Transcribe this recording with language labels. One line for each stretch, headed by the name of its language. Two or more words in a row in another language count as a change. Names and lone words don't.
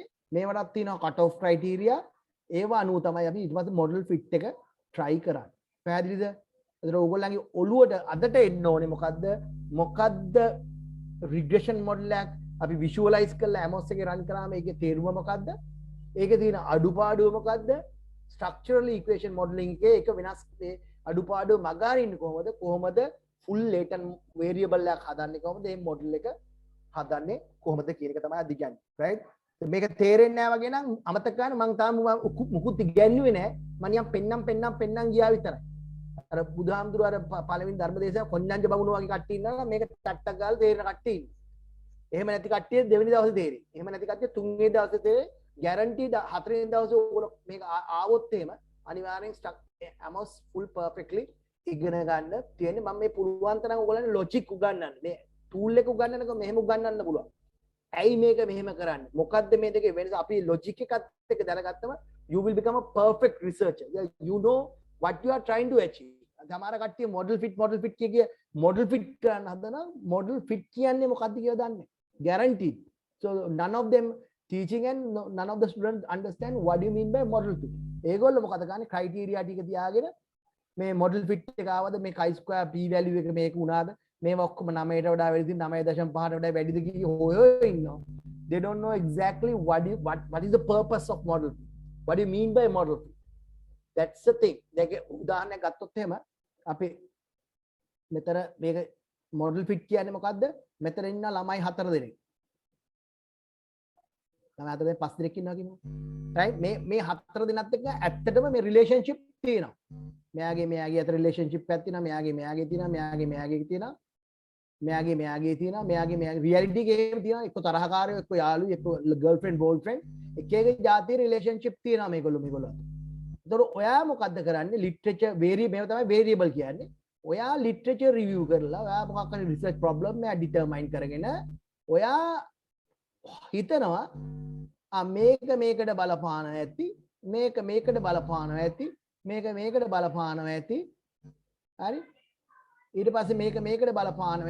Sinhala: මේවටත් තියෙනවා
English: cut off criteria.
Sinhala: ඒව අනුව තමයි අපි ඊට පස්සේ
English: model fit
Sinhala: එක try කරන්නේ. පැහැදිලිද? ඒතර ඕගොල්ලන්ගේ ඔළුවට අදට එන්න ඕනේ මොකද්ද
English: regression model
Sinhala: එකක් අපි visualize කරලා Amos එකේ run කරාම ඒකේ තේරුම මොකද්ද? ඒකේ තියෙන අඩුපාඩුව මොකද්ද?
English: structural equation modeling
Sinhala: එකේ එක වෙනස් මේ අඩුපාඩුව මගහරින්නේ කොහොමද
English: full latent variable
Sinhala: එකක් හදන්නේ කොහොමද මේ model එක හදන්නේ කොහොමද කියන එක තමයි අද කියන්නේ right මේක තේරෙන්නේ නැහැ වගේ නම් අමතක කරන්න මම තාම මුකුත් ඉගෙනුවේ නැහැ මම නිකන් පෙන්නම් ගියා විතරයි අර බුදුහාමුදුරුවෝ අර පළවෙනි ධර්මදේශය කොණ්ණඤ්ඤ බමුණු වගේ කට්ටිය ඉන්නවා මේක ටට්ටක් ගාලා තේරෙන කට්ටිය ඉන්නවා එහෙම නැති කට්ටිය දෙවෙනි දවසේ තේරෙයි එහෙම නැති කට්ටිය තුන්වෙනි දවසේ තේරෙයි guaranteed හතරවෙනි දවසේ ඕගොල්ලෝ මේක ආවොත් එහෙම අනිවාර්යෙන් Amos
English: full perfectly
Sinhala: ඉගෙන ගන්න තියෙන්නේ මම මේ පුළුවන් තරම් ඕගොල්ලන්ට logic උගන්වන්න මේ tool එක උගන්වන්නකො මෙහෙම උගන්වන්න පුළුවන් ඇයි මේක මෙහෙම කරන්නේ මොකද්ද මේ දෙකේ වෙනස අපි logic එකත් එක්ක දැනගත්තම
English: you will become a perfect researcher you know what you are trying to achieve
Sinhala: සමහර කට්ටිය
English: model fit
Sinhala: කිය
English: model fit
Sinhala: කරන්න හදනවා
English: model fit
Sinhala: කියන්නේ මොකද්ද කියලා දන්නේ
English: guaranteed so none of them teaching and none of the students understand what do you mean by model fit
Sinhala: ඒගොල්ලෝ මොකද ගන්නේ
English: criteria
Sinhala: ටික තියාගෙන මේ
English: model fit
Sinhala: එක ආවද මේ
English: chi-square p value
Sinhala: එක මේක උනාද මේව ඔක්කොම 9ට වඩා වැඩිද 9.5ට වඩා වැඩිද කිය හොයෝ ඉන්නවා
English: they don't know exactly what is the purpose of model fit what do you mean by model fit that's the thing
Sinhala: දැන් උදාහරණයක් ගත්තොත් එහෙම අපි මෙතන මේක
English: model fit
Sinhala: කියන්නේ මොකද්ද මෙතන ඉන්න ළමයි 4 දෙනෙක් ළමයි 4 දෙනෙක් 5 දෙනෙක් ඉන්නවා කියමු right මේ 4 දෙනාත් එක්ක ඇත්තටම මේ relationship තියෙනවා මෙයාගේ අතර relationship එකක් තියෙනවා මෙයාගේ තියෙනවා මෙයාගේ තියෙනවා මෙයාගේ
English: reality game
Sinhala: තියෙනවා එක්ක තරහකාරයෝ එක්ක යාළුවෝ එක්ක
English: girlfriend boyfriend
Sinhala: එක જાතිය relationship තියෙනවා මේගොල්ලෝ ඒතර ඔයා මොකද්ද කරන්නේ literature මේව තමයි variable කියන්නේ ඔයා
English: literature review
Sinhala: කරලා ඔයා මොකක් හරි
English: research problem
Sinhala: එක determine කරගෙන ඔයා හිතනවා මේකට බලපානවා ඇති මේකට බලපානවා ඇති මේකට බලපානවා ඇති හරි ඊට පස්සේ මේකට බලපානවා